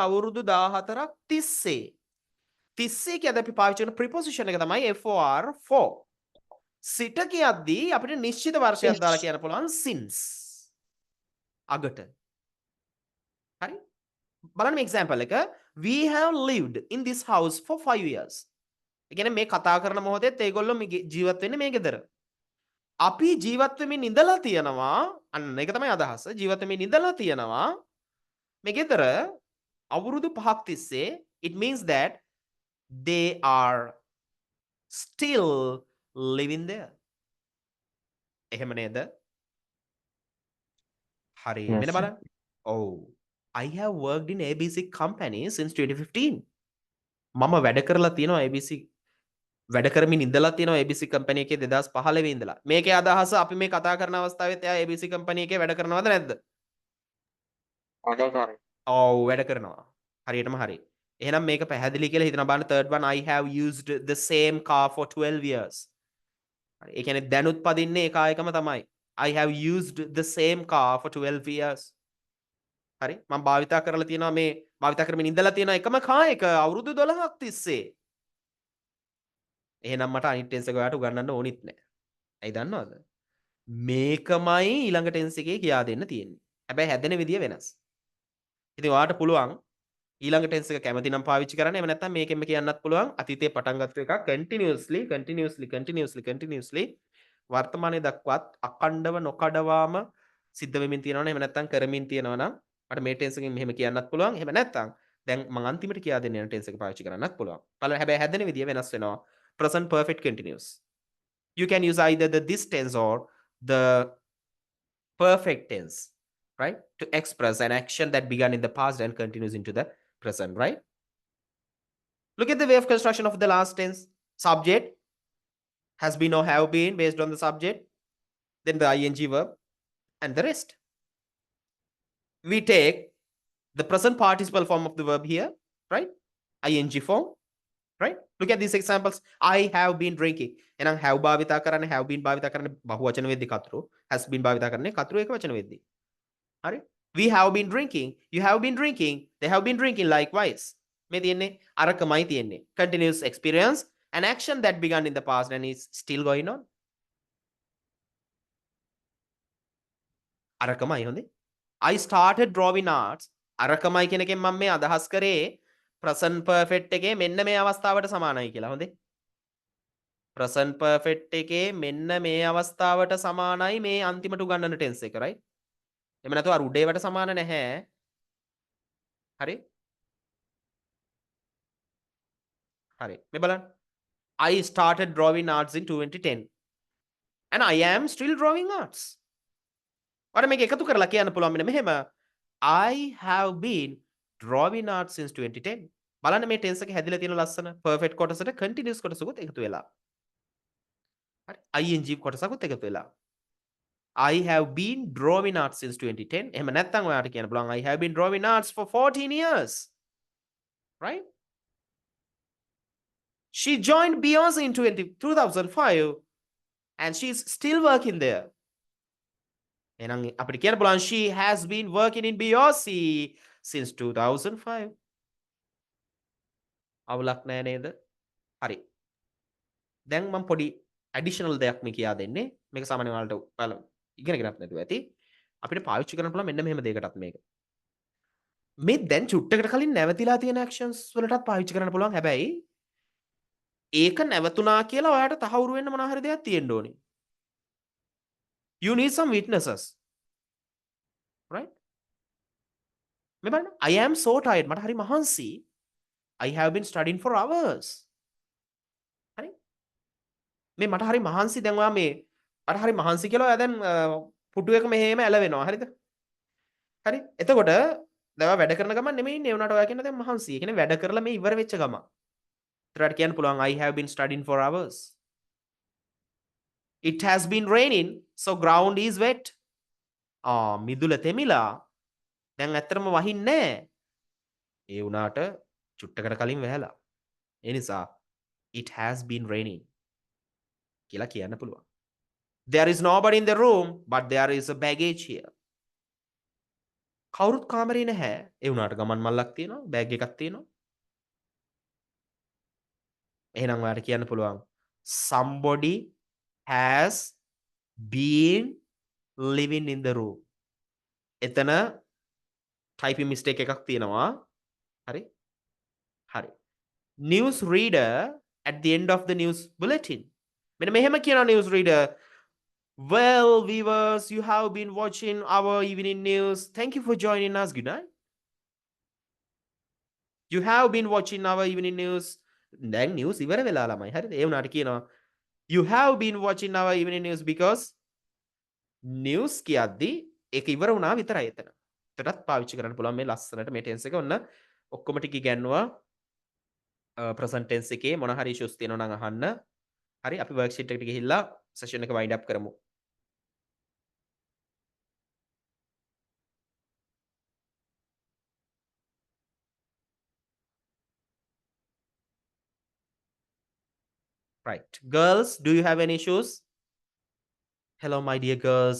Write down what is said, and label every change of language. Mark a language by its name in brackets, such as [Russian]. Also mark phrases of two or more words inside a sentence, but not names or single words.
[Sinhala] අවුරුදු 14ක් තිස්සේ කියද්දී අපි පාවිච්චි කරන ප්‍රිපොසිෂන් එක තමයි for සිට කියද්දී අපිට නිශ්චිත වර්ෂයක් දාලා කියන්න පුළුවන් since අගට හරි බලන්න මේ එක්සැම්පල් එක [English] we have lived in this house for 5 years [Sinhala] ඒ කියන්නේ මේ කතා කරන මොහොතේත් ඒගොල්ලෝ ජීවත් වෙන්නේ මේ ගෙදර අපි ජීවත් වෙමින් ඉඳලා තියෙනවා අන්න ඒක තමයි අදහස ජීවත් වෙමින් ඉඳලා තියෙනවා මේ ගෙදර අවුරුදු 5ක් තිස්සේ [English] it means that they are still living there [Sinhala] එහෙම නේද හරි [English] Yes, [Sinhala] මෙන්න [English] sir. [Sinhala] බලන්න [English] oh I have worked in ABC company since 2015 [Sinhala] මම වැඩ කරලා තියෙනවා ABC වැඩ කරමින් ඉඳලා තියෙනවා ABC කම්පැනි එකේ 2015 ඉඳලා මේකේ අදහස අපි මේ කතා කරන අවස්ථාවෙත් එයා ABC කම්පැනි එකේ වැඩ කරනවද නැද්ද ඔව් වැඩ කරනවා හරියටම හරි එහෙනම් මේක පැහැදිලි කියලා හිතන බලන්න [English] third one I have used the same car for 12 years [Sinhala] හරි ඒ කියන්නේ දැනුත් පදින්නේ ඒ කායකම තමයි [English] I have used the same car for 12 years [Sinhala] හරි මම භාවිතා කරලා තියෙනවා මේ භාවිතා කරමින් ඉඳලා තියෙන එකම කායක අවුරුදු 12ක් තිස්සේ එහෙනම් මට අනිත් ටෙන්ස් එක ඔයාලට උගන්වන්න ඕනිත් නැහැ. ඇයි දන්නවද? මේකමයි ඊළඟ ටෙන්ස් එකේ කියා දෙන්න තියෙන්නේ. හැබැයි හැදෙන විදිය වෙනස්. ඉතින් ඔයාලට පුළුවන් ඊළඟ ටෙන්ස් එක කැමති නම් පාවිච්චි කරන්න. එහෙම නැත්නම් මේකෙන්ම කියන්නත් පුළුවන් අතීතයේ පටන් ගත්ත එකක් continuously වර්තමානයේ දක්වාත් අඛණ්ඩව නොකඩවාම සිද්ධ වෙමින් තියෙනවා නම් එහෙම නැත්නම් කරමින් තියෙනවා නම් මට මේ ටෙන්ස් එකෙන් මෙහෙම කියන්නත් පුළුවන්. එහෙම නැත්නම් දැන් මම අන්තිමට කියා දෙන්න යන ටෙන්ස් එක පාවිච්චි කරන්නත් පුළුවන්. බලන්න හැබැයි හැදෙන විදිය වෙනස් වෙනවා. [English] Present perfect continuous. You can use either the this tense or the perfect tense, right? To express an action that began in the past and continues into the present, right? Look at the way of construction of the last tense. Subject has been or have been based on the subject, then the ing verb, and the rest. We take the present participle form of the verb here, right? ing form. Right? Look at these examples. I have been drinking. [Sinhala] එහෙනම් have භාවිතා කරන්නේ [English] have been [Sinhala] භාවිතා කරන්නේ බහුවචන වෙද්දී කතුරු. [English] has been [Sinhala] භාවිතා කරන්නේ කතුරු ඒකවචන වෙද්දී. හරි? [English] We have been drinking. You have been drinking. They have been drinking likewise. [Sinhala] මේ තියෙන්නේ අරකමයි තියෙන්නේ. [English] Continuous experience, an action that began in the past and is still going on. [Sinhala] අරකමයි හොඳේ. [English] I started drawing arts. [Sinhala] අරකමයි කියන එකෙන් මම මේ අදහස් කරේ [English] present perfect [Sinhala] එකේ මෙන්න මේ අවස්ථාවට සමානයි කියලා. හොඳේ. [English] present perfect [Sinhala] එකේ මෙන්න මේ අවස්ථාවට සමානයි මේ අන්තිමට උගන්වන tense එක, right? එහෙම නැතුව අර උඩේවට සමාන නැහැ. හරි? හරි. මේ බලන්න. [English] I started drawing arts in 2010 and I am still drawing arts. [Sinhala] ඔයාලා මේක එකතු කරලා කියන්න පුළුවන් මෙන්න මෙහෙම [English] I have been drawing arts since 2010. [Sinhala] බලන්න මේ tense එක හැදිලා තියෙන ලස්සන perfect කොටසට continuous කොටසකුත් එකතු වෙලා. හරි ing කොටසකුත් එකතු වෙලා. [English] I have been drawing arts since 2010. [Sinhala] එහෙම නැත්නම් ඔයාලට කියන්න පුළුවන් [English] I have been drawing arts for 14 years. Right? She joined Beyonce in 2005 and she's still working there. [Sinhala] එහෙනම් අපිට කියන්න පුළුවන් [English] she has been working in Beyonce since 2005. [Sinhala] අවුලක් නෑ නේද? හරි. දැන් මම පොඩි ඇඩිෂනල් දෙයක් මේ කියා දෙන්නේ. මේක සාමාන්‍යයෙන් ඔයාලට ඔයාලා ඉගෙනගෙනත් නැතුව ඇති. අපිට පාවිච්චි කරන්න පුළුවන් මෙන්න මෙහෙම දෙයකටත් මේක. මේ දැන් චුට්ටකට කලින් නැවතිලා තියෙන actions වලටත් පාවිච්චි කරන්න පුළුවන්. හැබැයි ඒක නැවතුණා කියලා ඔයාට තහවුරු වෙන්න මොනවා හරි දෙයක් තියෙන්න ඕනේ. [English] You need some witnesses. Right? [Sinhala] මේ බලන්න. [English] I am so tired. [Sinhala] මට හරි මහන්සි. [English] I have been studying for hours. [Sinhala] හරි? මේ මට හරි මහන්සි දැන් ඔයා මේ මට හරි මහන්සි කියලා ඔයා දැන් පුටු එක මෙහෙම ඇලවෙනවා. හරිද? හරි? එතකොට දැන් ඔයා වැඩ කරන ගමන් නෙමෙයි ඉන්නේ. උනාට ඔයා කියන දැන් මහන්සි. ඒ කියන්නේ වැඩ කරලා මේ ඉවර වෙච්ච ගමන්. ඒතරට කියන්න පුළුවන් [English] I have been studying for hours. It has been raining, so ground is wet. [Sinhala] මිදුල තෙමිලා දැන් ඇත්තටම වහින්නේ නැහැ. ඒ උනාට චුට්ටකට කලින් වැහැලා. ඒ නිසා [English] it has been raining [Sinhala] කියලා කියන්න පුළුවන්. [English] There is nobody in the room, but there is a baggage here. [Sinhala] කවුරුත් කාමරේ නැහැ. ඒ උනාට ගමන් මල්ලක් තියෙනවා, බෑග් එකක් තියෙනවා. එහෙනම් ඔයාලට කියන්න පුළුවන් [English] somebody has been living in the room. [Sinhala] එතන [English] typing mistake [Sinhala] එකක් තියෙනවා. හරි? හරි. [English] News reader at the end of the news bulletin. [Sinhala] මෙන්න මෙහෙම කියනවා [English] news reader. Well, viewers, you have been watching our evening news. Thank you for joining us. Good night. You have been watching our evening news. [Sinhala] දැන් news ඉවර වෙලා ළමයි. හරිද? ඒ වුණාට කියනවා [English] you have been watching our evening news because news [Sinhala] කියද්දි ඒක ඉවර වුණා විතරයි එතන. එතනත් පාවිච්චි කරන්න පුළුවන් මේ ලස්සනට මේ tense එක ඔන්න ඔක්කොම ටික ඉගෙනුවා [English] present tense [Sinhala] එකේ මොන හරි issues තියෙනවා නම් අහන්න. හරි අපි worksheet එකට ගිහිල්ලා session එක [English] wind up [Sinhala] කරමු. [English] Right. Girls, do you have any issues? Hello, my dear girls.